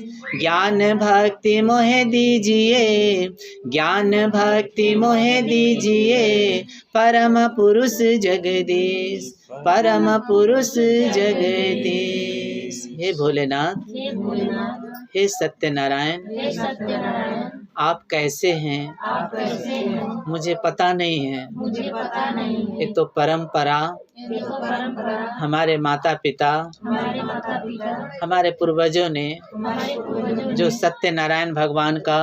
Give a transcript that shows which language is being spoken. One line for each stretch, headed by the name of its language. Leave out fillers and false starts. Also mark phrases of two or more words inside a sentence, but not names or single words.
Hindi: ज्ञान भक्ति मोहे दीजिए, ज्ञान भक्ति मोहे दीजिए, परम पुरुष जगदीश, परम पुरुष जगदीश। हे भोलेनाथ, हे भोलेनाथ, हे सत्यनारायण, हे सत्यनारायण, आप कैसे हैं आप कैसे हैं मुझे पता नहीं है। मुझे पता नहीं है। ये तो परंपरा, ये तो परंपरा हमारे माता पिता, हमारे माता पिता, हमारे पूर्वजों ने हमारे पूर्वजों जो सत्यनारायण भगवान का